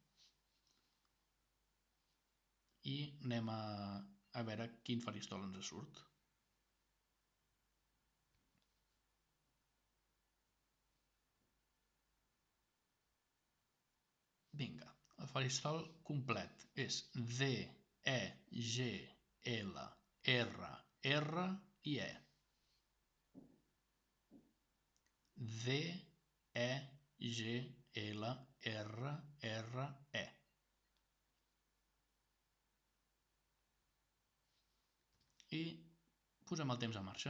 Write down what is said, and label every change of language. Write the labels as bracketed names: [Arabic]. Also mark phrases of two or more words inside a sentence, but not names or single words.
[Catalan] I anem a veure quin faristol ens surt. Vinga, el faristol complet és D, E, G, L, R, R i E. D, E, G, L, R, R, E. I posem el temps en marxa.